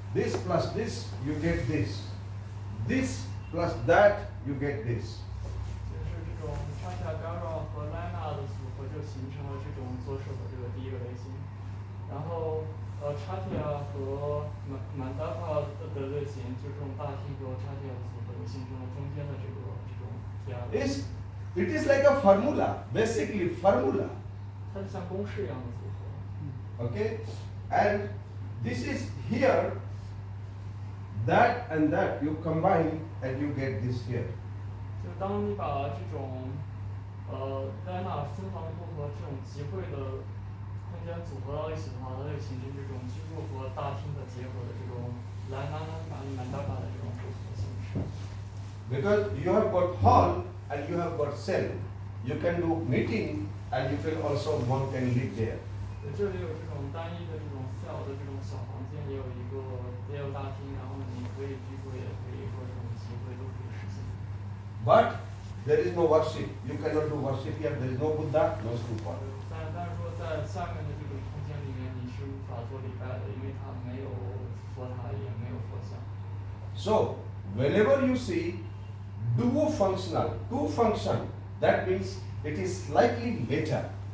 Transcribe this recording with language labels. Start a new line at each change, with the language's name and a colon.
English: This plus this, you get this. This plus that, you get this.
Chinese: 就是这种插下 Gara 和 Lana 的组合，就形成了这种左手的这个第一个类型。然后Chatia 和 Mandapa 的类型，就这种大厅和 Chatia 的组合，就形成了中间的这种第二个。
English: It is like a formula, basically formula.
Chinese: 它就像公式一样的组合。
English: Okay, and this is here. That and that you combine and you get this here.
Chinese: 就当你把这种Lana 分房部和这种集会的空间组合到一起的话，它就形成这种居住和大厅的结合的这种Mandapa 的这种组合形式。
English: Because you have got hall and you have got cell. You can do meeting and you can also one can live there.
Chinese: 这里有这种单一的这种 cell 的这种小房间，也有大厅，然后你可以居住，也可以说这种集会都可以实现。
English: But there is no worship. You cannot do worship here. There is no Buddha, no stupa.
Chinese: 但是说在下面的这种空间里面，你是无法做礼拜的，因为它没有佛塔，也没有佛像。
English: So whenever you see duo functional, two function, that means it is slightly later.